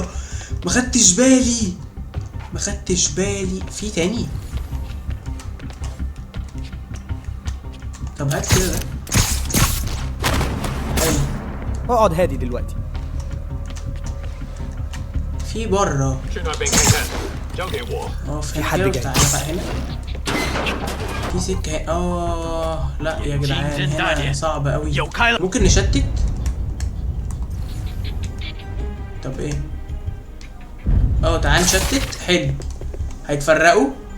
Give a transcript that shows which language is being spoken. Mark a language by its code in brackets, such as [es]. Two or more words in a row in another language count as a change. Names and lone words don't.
[ar] ما خدتش بالي. في تاني. طب هات كده ده. حلو. اقعد هادي دلوقتي. في بره. [zh] 去那边看看，交给我。 [ar] في حد كده. جاي. تعالى بقى هنا. في سكه. لا يا جدعان هنا صعبه قوي. ممكن نشتت. طب ايه؟ تعال نشتت. حلو، هيتفرقوا.